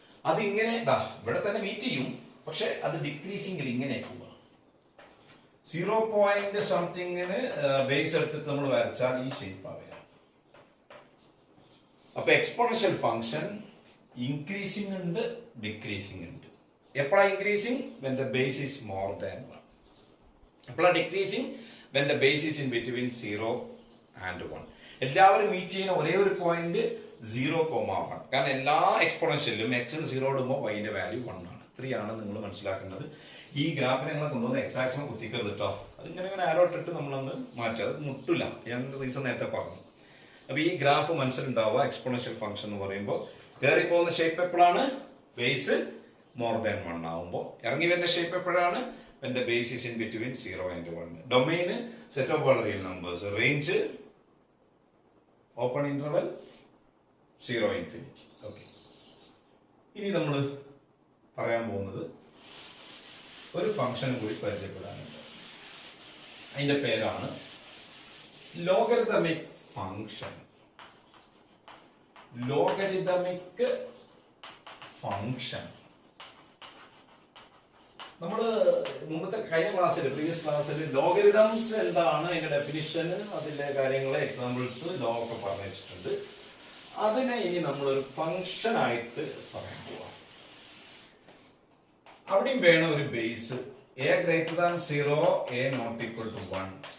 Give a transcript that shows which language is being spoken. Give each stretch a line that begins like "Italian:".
Malayalam: അതിങ്ങനെ ഇവിടെ തന്നെ മീറ്റ് ചെയ്യും, പക്ഷെ അത് ഡിക്രീസിംഗിൽ ഇങ്ങനെ പോവുക. 0 സംതിങ്ങിന് ബേസ് എടുത്തിട്ട് നമ്മൾ വരച്ചാൽ ഈ ഷേപ്പ് ആവില്ല. അപ്പൊ എക്സ്പോണൻഷ്യൽ ഫംഗ്ഷൻ ഇൻക്രീസിംഗ് ഉണ്ട് ഡിക്രീസിംഗ് ഉണ്ട്. എപ്പോഴാ increasing?
English: when the base is more than 1. എപ്പോഴാ decreasing? when the base is in between 0 and 1.
Malayalam: എല്ലാവരും മീറ്റ് ചെയ്യുന്ന ഒരേ ഒരു പോയിന്റ് 0,1. കാരണം എല്ലാ എക്സ്പോണൻഷ്യലിലും എക്സിന് 0 ഇടുമ്പോൾ വൈന്റെ വാല്യൂ 1 ആണ്. 3 ആണ് നിങ്ങൾ മനസ്സിലാക്കുന്നത്. ഈ ഗ്രാഫിനെ നിങ്ങൾ കൊണ്ടുവന്ന് എക്സ് ആക്സിനെ കുത്തിക്കരുത് കേട്ടോ. അതിങ്ങനെ ആരോ ഇട്ടിട്ട് നമ്മളൊന്ന് മാറ്റുക, അത് മുട്ടില്ല. ഞാൻ റീസൺ നേരത്തെ പറഞ്ഞു. അപ്പൊ ഈ ഗ്രാഫ് മനസ്സിലുണ്ടാവുക. എക്സ്പോണൻഷ്യൽ ഫംഗ്ഷൻ എന്ന് പറയുമ്പോൾ കയറി പോകുന്ന ഷേപ്പ് എപ്പോഴാണ്? ബേസ് മോർ ദാൻ 1 ആവുമ്പോൾ. ഇറങ്ങി വരുന്ന ഷേപ്പ് എപ്പോഴാണ്?
English: when the base is in between 0 and 1. Domain set of all real numbers. Range open interval 0 infinity.
Malayalam: Okay, ഇനി നമ്മൾ പറയാൻ പോകുന്നത് ഒരു ഫംഗ്ഷൻ കൂടി പരിചയപ്പെടാനുണ്ട്. അതിന്റെ പേരാണ് ലോഗരിതമിക് ഫംഗ്ഷൻ. ലോഗരിതമിക് ഫംഗ്ഷൻ നമ്മൾ മുമ്പത്തെ കഴിഞ്ഞ ക്ലാസ്സിൽ, പ്രീവിയസ് ക്ലാസ്സിൽ ലോഗരിതംസ് എന്താണ്, അതിന്റെ ഡെഫിനിഷൻ, അതിന്റെ കാര്യങ്ങൾ, എക്സാമ്പിൾസ്, ലോ ഒക്കെ പറഞ്ഞു വെച്ചിട്ടുണ്ട്. അതിനെ ഇനി നമ്മളൊരു ഫംഗ്ഷൻ ആയിട്ട് പറയാൻ പോവാം. അവിടെയും വേണം ഒരു base.
English: a greater than 0, a not equal to 1.